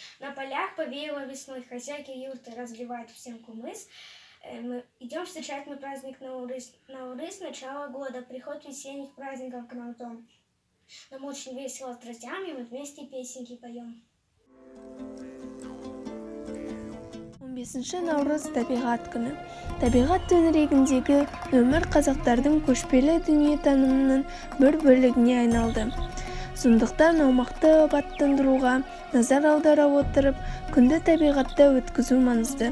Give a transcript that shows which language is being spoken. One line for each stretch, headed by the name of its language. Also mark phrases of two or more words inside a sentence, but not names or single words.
Russian: На полях повеяло весной, хозяйки юрты разливают всем кумыс. Мы идем встречать праздник Наурыз. Наурыз — начало года, приход весенних праздников к нам в дом. Нам очень весело с друзьями, мы вместе песенки поем.
Kazakh: 15 наурыз табиғат күні. Табиғат төңірегіндегі өмір қазақтардың көшпелі дүниетанымының бір бөлігіне айналды. Сондықтан аумақты абаттандыруға назар аудара отырып, күнді табиғатта өткізу маңызды.